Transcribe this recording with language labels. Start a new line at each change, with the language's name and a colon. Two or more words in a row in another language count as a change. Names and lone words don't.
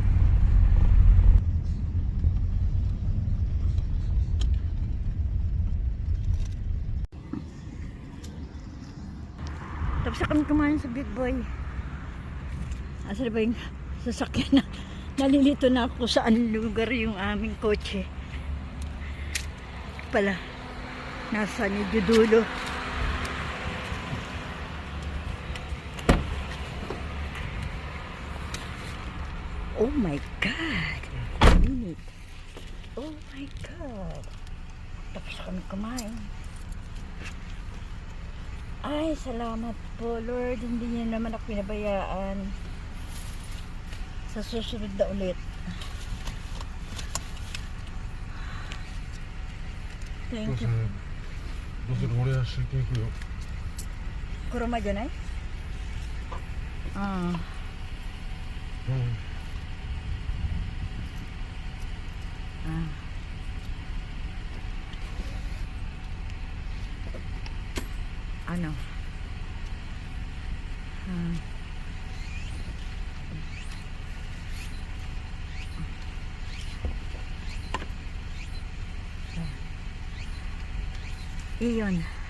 Filipino: Tapos na kami kumain sa Big Boy. Asa na ba yung sasakyan na? Nalilito na ako saan lugar yung aming kotse. Pala, nasa medyo dulo.
English: Oh my God! Minute. Oh my God!
Filipino: Tapos na kami kumain. Ay, salamat po, Lord. Hindi niyo naman ako pinabayaan. Sa susunod na ulit.
English: Thank you.
Japanese: どうする俺は集金行くよ
Filipino: Kuruma dyan ay? Ah.
Japanese: うん Ah.
Filipino: Ano? Ah. Iyon.